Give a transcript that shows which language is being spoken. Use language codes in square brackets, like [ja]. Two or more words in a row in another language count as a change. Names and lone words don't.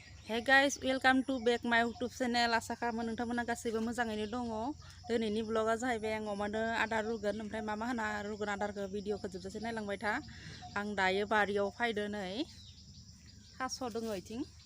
[en] Hey guys, welcome to back my YouTube channel. [brx] आसा खालामो नोंथांमोना गासैबो मोजाङैनो दङ। दिनैनि ब्लगा जाहैबाय आं अमानो आदार रुगोन ओमफ्राय मा होना रुगोन आदारखौ भिडिअखौ जोबजासे नायलांबाय था। आं दायो बारियाव फायदो नै थास' दङ इथिं।